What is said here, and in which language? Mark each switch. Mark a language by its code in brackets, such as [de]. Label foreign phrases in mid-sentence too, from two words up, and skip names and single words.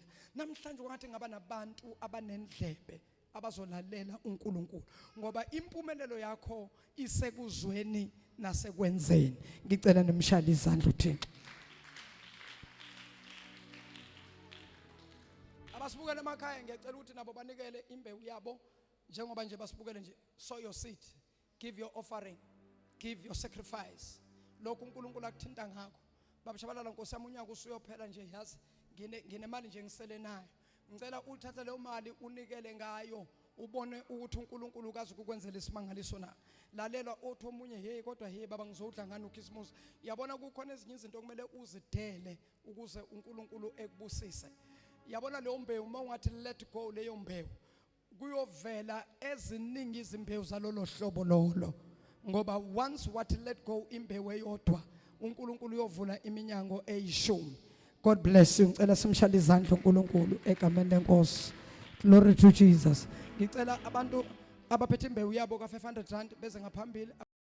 [zu] Namhlanje ungathi ngaba nabantu abanendlebe abazolalela uNkulunkulu ngoba impumelelo yakho isekuzweni nasekwenzeni. Ngicela nemshali izandla uThixo. Abasibukele emakhaya ngiyacela ukuthi nabo banikele imbewu yabo njengoba nje basibukele nje. [en] Sow your seed, give your offering, give your sacrifice. [zu] Lokhu uNkulunkulu akuthinta ngakho. Babashabalala Nkosi yami unyaka usuyophela nje, yazi nginemali nje ngisele nayo. Ngicela uthathe leyo mali unikele ngayo ubone ukuthi uNkulunkulu ukazi ukukwenzela isimangaliso na. Lalela othi omunye hey kodwa hey baba ngizodla ngani uKhisimusi. Yabona kukhona ezinye izinto kumele uzidele ukuze uNkulunkulu ekubusise. Yabona leyo mbewu mawungathi [en] let go [zu] leyo mbewu kuyovela eziningi izimbewu zalolo hlobo lolo. Ngoba [en] once what let go [zu] imbewu eyodwa uNkulunkulu uyovula iminyango eyishumi. [en] God bless you. [zu] Ngicela simshale izandla uNkulunkulu egameni lenkosi. [en] Glory to Jesus. [zu] Ngicela abantu abaphethe imbewu yabo ka 500 rand beze ngaphambili.